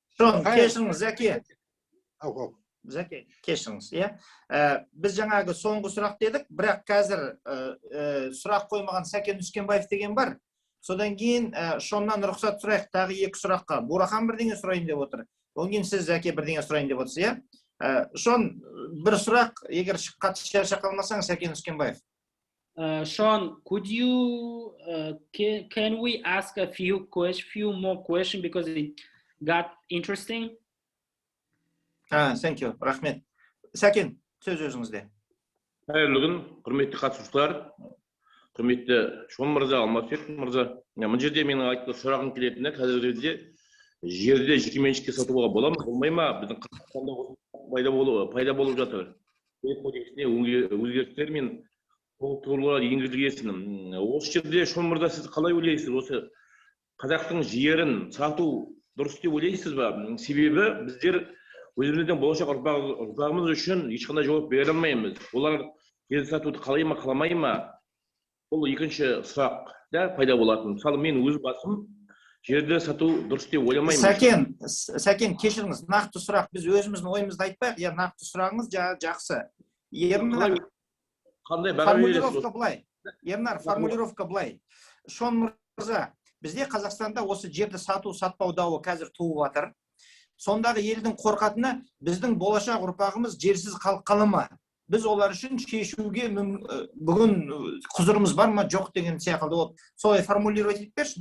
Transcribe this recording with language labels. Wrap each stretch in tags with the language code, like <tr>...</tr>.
<kk>Кешіріңіз, Зәке, кешіріңіз, біз жаңағы соңғы сұрақ дедік, бірақ қазір сұрақ қоймаған Сәкен Үскенбаев деген бар. Содан кейін Шоннан рұқсат сұрайық, тағы екі сұраққа. Бурахан бірдеңе сұрайын деп отыр. Одан кейін сіз, Зәке, бірдеңе сұрайын деп отырсыз, Шон, бір сұрақ, егер қатты шаршап қалмасаң, Сәкен Үскенбаев.</kk> <en>Sean, can we ask a few more questions because it got interesting? Thank you.</en> <kk>Рахмет. Сәкен, сөз өзіңізде. Қайырлы күн, құрметті қатысушылар, құрметті Шон мырза, Алмасбек мырза. Мына жерде менің айтқан сұрағым келетіні, қазіргі кезде жерде жеке меншікке сатуға бола ма, болмай ма? Біздің Қазақстанда пайда болып жатыр. Кодексіне өзгерістер мен толықтырулар енгізілгесін. Осы жерде Шон мырза, сіз қалай ойлайсыз? Осы қазақтың жерін сату дұрыс деп ойлайсыз ба? Себебі біздер өзіміздің болашақ ұрпағымыз үшін ешқандай жауап бере алмаймыз. Олар жерді сатуды қалай ма, қаламай ма? Бұл екінші сұрақ пайда болатын. Мысалы, мен өз басым жерді сату дұрыс деп ойламаймын. Сәкен, кешіріңіз, нақты сұрақ. Біз өзіміздің ойымызды айтпайық, нақты сұрағыңыз жақсы. Ернар, формулировка былай. Шон мырза, бізде Қазақстанда осы жерді сатпау дауы қазір туып жатыр. Сондағы елдің қорқатыны біздің болашақ ұрпағымыз жерсіз қала ма? Біз олар үшін шешуге бүгін құзырымыз бар ма, жоқ деген сияқты болып солай формулировать етіп берші.</kk>